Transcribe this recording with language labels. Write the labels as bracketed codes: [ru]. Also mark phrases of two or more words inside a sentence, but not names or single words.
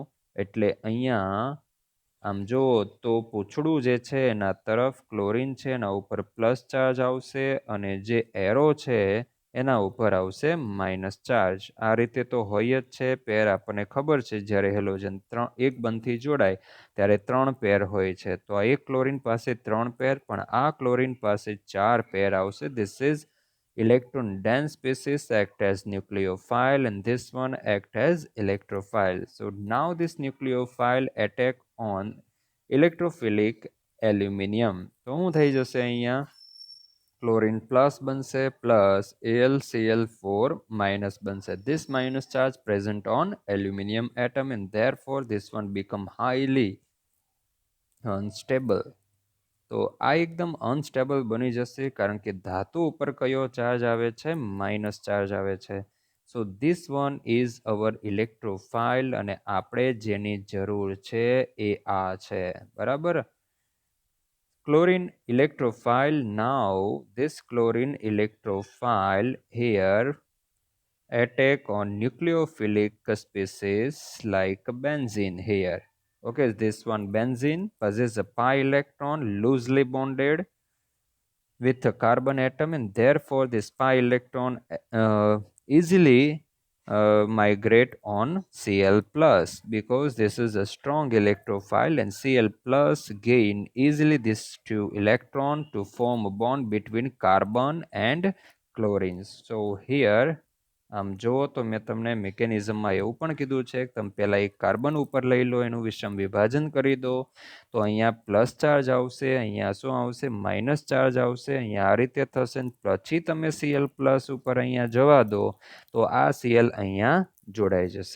[gu] એટલે અહીંયા આમ જો તો પૂંછડું જે છે એના તરફ ક્લોરીન છે એના ઉપર પ્લસ ચાર્જ આવશે અને જે એરો છે એના ઉપર આવશે માઇનસ ચાર્જ. આ રીતે તો હોય જ છે. પેર આપણને ખબર છે, જ્યારે હેલોજન એક બંધથી જોડાય ત્યારે 3 પેર હોય છે. તો આ એક ક્લોરીન પાસે 3 પેર, પણ આ ક્લોરીન પાસે 4 પેર આવશે. [en] this is electron dense species act as nucleophile and this one act as electrophile. So now this nucleophile attack on electrophilic aluminium. [gu] તો શું થઈ જશે અહીંયા, ક્લોરીન પ્લસ બનશે પ્લસ AlCl4 માઇનસ બનશે. [en] This minus charge present on aluminium atom and therefore this one become highly unstable. [gu] તો આ એકદમ અનસ્ટેબલ બની જશે કારણ કે ધાતુ ઉપર કયો ચાર્જ આવે છે, માઇનસ ચાર્જ આવે છે. [en] so this one is our electrophile [gu] અને આપણે જેની જરૂર છે એ આ છે, બરાબર. [en] chlorine electrophile. Now this chlorine electrophile here attack on nucleophilic species like benzene here. Okay, this one benzene possesses a pi electron loosely bonded with a carbon atom and therefore this pi electron easily migrate on Cl plus because this is a strong electrophile and Cl plus gain easily this two electron to form a bond between carbon and chlorine. So here [gu] આમ જુઓ તો મેં તમને મિકેનિઝમમાં એવું પણ કીધું છે કે તમે પહેલાં એક કાર્બન ઉપર લઈ લો, એનું વિષમ વિભાજન કરી દો તો અહીંયા પ્લસ ચાર્જ આવશે, અહીંયા શું આવશે, માઇનસ ચાર્જ આવશે. અહીંયા આ રીતે થશે, પછી તમે Cl પ્લસ ઉપર અહીંયા જવા દો તો આ Cl અહીંયા જોડાઈ જશે.